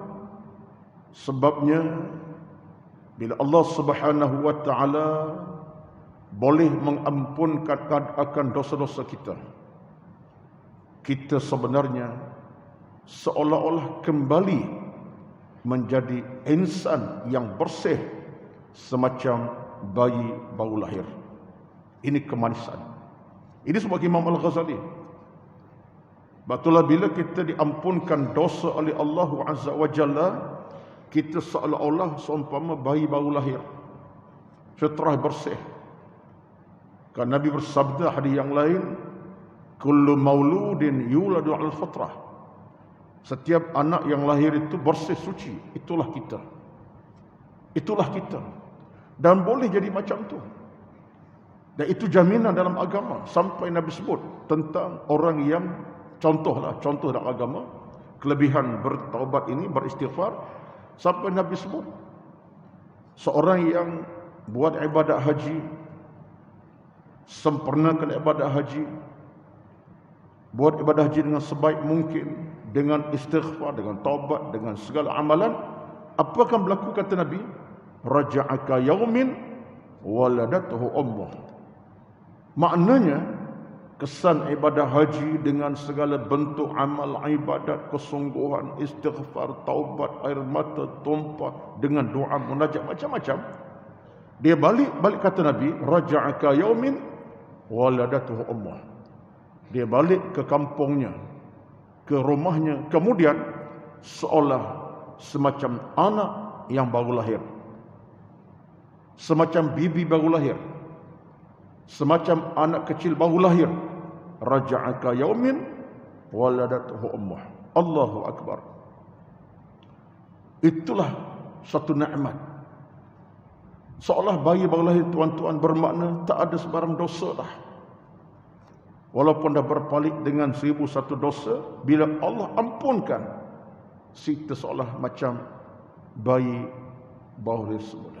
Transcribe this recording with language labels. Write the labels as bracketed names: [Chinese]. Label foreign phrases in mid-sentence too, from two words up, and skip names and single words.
[Malay] Sebabnya bila Allah [Arabic] سبحانه وتعالى [Malay] boleh mengampunkan akan dosa-dosa kita, kita sebenarnya seolah-olah kembali menjadi insan yang bersih, semacam bayi baru lahir. Ini kemanisan. Ini sebagai Imam Al-Ghazali. Betullah bila kita diampunkan dosa oleh Allah [Arabic] عز وجل, [Malay] kita seolah-olah seumpama bayi baru lahir, fitrah bersih. Kan Nabi bersabda hadis yang lain, [Arabic] كل مولود يولد على الفطرة, [Malay] setiap anak yang lahir itu bersih suci. Itulah kita. Itulah kita. Dan boleh jadi macam tu. Dan itu jaminan dalam agama. Sampai Nabi sebut tentang orang yang, contoh dalam agama, kelebihan bertaubat ini, beristighfar. Sampai Nabi sebut seorang yang buat ibadat haji, sempurnakan ibadat haji, buat ibadah haji dengan sebaik mungkin, dengan istighfar, dengan taubat, dengan segala amalan, apa akan berlaku kata Nabi? [Arabic] رجع كيوم ولدته أمه. [Malay] Maknanya kesan ibadah haji dengan segala bentuk amal ibadat, kesungguhan, istighfar, taubat, air mata tumpah, dengan doa munajat macam-macam, dia balik kata Nabi, [Arabic] رجع كيوم ولدته أمه. [Malay] Dia balik ke kampungnya, ke rumahnya, kemudian seolah semacam anak yang baru lahir, semacam bibi baru lahir, semacam anak kecil baru lahir. [Arabic] رجع كيوم ولدته أمه. الله أكبر. [Malay] Itulah satu nikmat. Seolah bayi baru lahir, tuan-tuan, bermakna tak ada sebarang dosa dah. Walaupun dah berpaling dengan 1001 dosa, bila Allah ampunkan, kita seolah macam bayi baru semula.